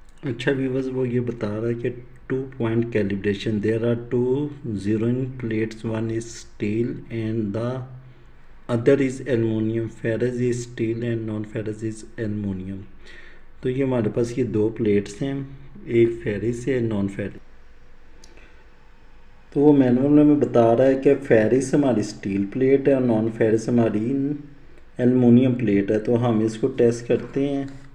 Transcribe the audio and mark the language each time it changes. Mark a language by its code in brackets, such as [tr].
[ur] اچھا ویورز وہ یہ بتا رہا ہے کہ 2 point calibration. [en] There are 2 zeroing plates, one is steel and the other is aluminium. Ferrous is steel and non-ferrous is aluminium. [ur] تو یہ ہمارے پاس یہ 2 پلیٹس ہیں، ایک فیرس ہے نان فیرس. تو وہ مینول میں بتا رہا ہے کہ فیرس ہماری اسٹیل پلیٹ ہے اور نان فیرس ہماری ایلومینیم پلیٹ ہے. تو ہم اس کو ٹیسٹ کرتے ہیں.